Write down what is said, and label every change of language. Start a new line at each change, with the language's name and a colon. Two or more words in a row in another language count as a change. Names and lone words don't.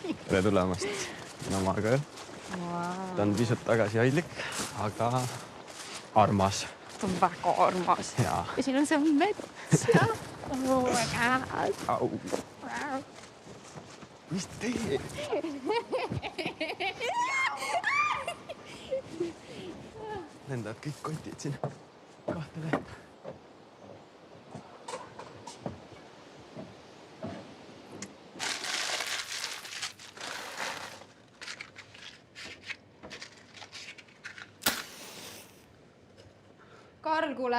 Estonian: Tere tulemast Namaga. Wow. Ta on pisut tagasihoidlik, aga armas. Ta on väga armas. Ja siin on see mets.
English: Oh my god.
Estonian: Au. Mis teed? Lendavad kõik kotid siin kahte lehte. Karl, kuule.